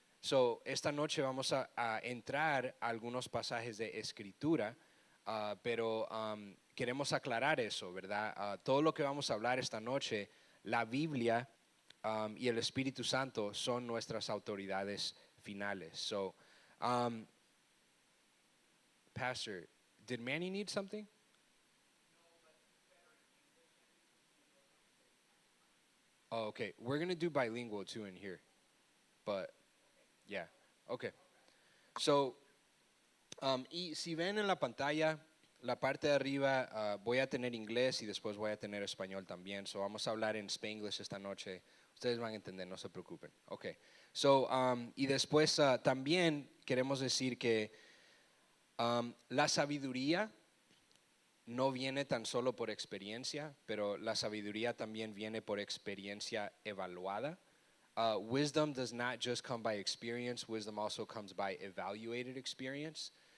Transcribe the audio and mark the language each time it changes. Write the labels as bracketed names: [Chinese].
[Spanish] So, esta noche vamos a entrar a algunos pasajes de Escritura, pero queremos aclarar eso, ¿verdad? Todo lo que vamos a hablar esta noche, la Biblia y el Espíritu Santo son nuestras autoridades finales. [English] So, Pastor, did Manny need something? Oh, okay. We're going to do bilingual too in here. But, yeah. Okay. [Spanish] So, y si ven en la pantalla, la parte de arriba, voy a tener inglés y después voy a tener español también. So, vamos a hablar en Spanglish esta noche. Ustedes van a entender, no se preocupen. Okay. So, y después también queremos decir que la sabiduría no viene tan solo por experiencia, pero la sabiduría también viene por experiencia evaluada. [English] Wisdom does not just come by experience, wisdom also comes by evaluated experience.